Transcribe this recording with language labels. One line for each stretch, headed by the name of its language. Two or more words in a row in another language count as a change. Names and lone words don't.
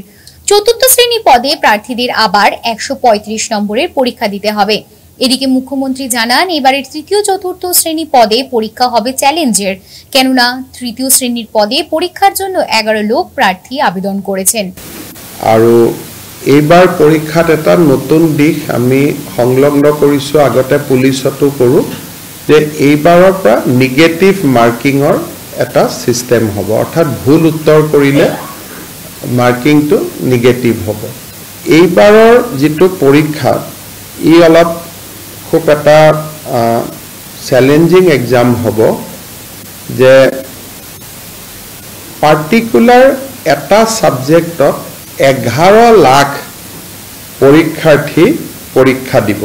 Bangla: চতুর্থ শ্রেণী পদে প্রার্থীদের আবার 135 নম্বরের পরীক্ষা দিতে হবে। এদিকে মুখ্যমন্ত্রী জানান, এবারের তৃতীয় চতুর্থ শ্রেণী পদে পরীক্ষা হবে চ্যালেঞ্জের, কেননা তৃতীয় শ্রেণীর পদে পরীক্ষার জন্য 11 লোক প্রার্থী আবেদন করেছেন।
Assamese: আর এইবার পরীক্ষাত এটা নতুন দিশ আমি সংলগ্ন কৰিছো, আগতে পুলিশতো কৰো, যে এইবাৰৰ পৰা নিগেটিভ মাৰ্কিঙৰ এটা সিস্টেম হ'ব, অৰ্থাৎ ভুল উত্তৰ কৰিলে মাৰ্কিংটো নিগেটিভ হ'ব। এইবাৰৰ যিটো পৰীক্ষা ই অলপ খুব এটা
English: challenging exam
Assamese: হ'ব, যে পাৰ্টিকুলাৰ এটা সাবজেক্টত 11 লাখ পৰীক্ষাৰ্থী পৰীক্ষা দিব।